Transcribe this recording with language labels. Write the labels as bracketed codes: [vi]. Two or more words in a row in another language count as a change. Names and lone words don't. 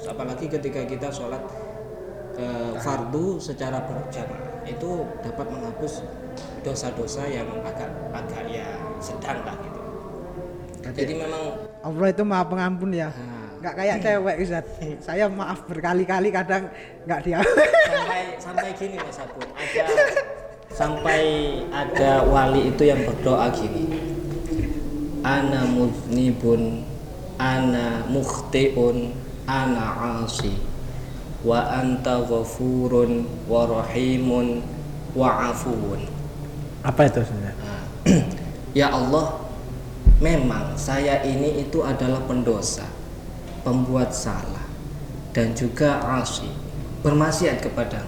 [id] Apalagi ketika kita sholat fardu secara berjamaah, itu dapat menghapus dosa-dosa yang agak ya sedang lah gitu. Jadi memang Allah itu maha pengampun ya. Nggak kayak cewek Ustaz. Saya maaf berkali-kali kadang nggak dia. sampai gini Mas Abu, sampai ada wali itu yang berdoa gini. [ar] أنا مذنب، أنا مخطئ، أنا عاص, وأنت غفور ورحيم وعفو. [id] Apa itu sebenarnya? Ya Allah, memang saya ini itu adalah pendosa, pembuat salah, dan juga asi, bermaksiat kepadamu.